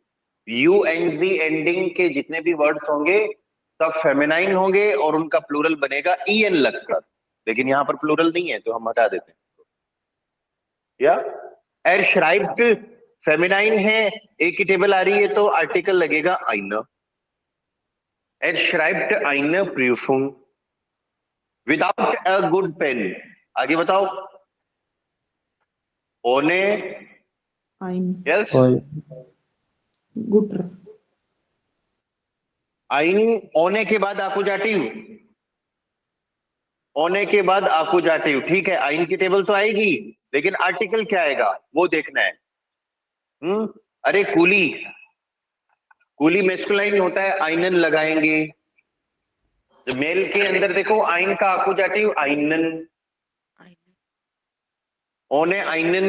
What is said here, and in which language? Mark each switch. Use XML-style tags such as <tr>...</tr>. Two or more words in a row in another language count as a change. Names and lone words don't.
<hi>यूएनजी एंडिंग के जितने भी वर्ड्स होंगे सब फेमिनाइन होंगे और उनका प्लूरल बनेगा ईएन लगकर, लेकिन यहां पर प्लूरल नहीं है तो हम हटा देते हैं। या</hi> <de>er schreibt</de> <hi>फेमिनाइन है, एक की टेबल आ रही है तो आर्टिकल लगेगा eine.</hi> <de>Er schreibt eine Prüfung</de> <en>without a good pen.</en> <hi>आगे बताओ.</hi> <de>ohne Ein</de> <en>yes</en> <de>guter. ein ohne</de> <hi>के बाद आकुजाटिव, ओने के बाद आकुजाटिव. ठीक है, आइन की टेबल तो आएगी लेकिन आर्टिकल क्या आएगा वो देखना है. अरे कूली, कूली मेस्कुलाइन होता है, आइनन लगाएंगे. मेल के अंदर देखो आइन का आकुजाटिव आइनन,</hi> <de>ohne einen.</de>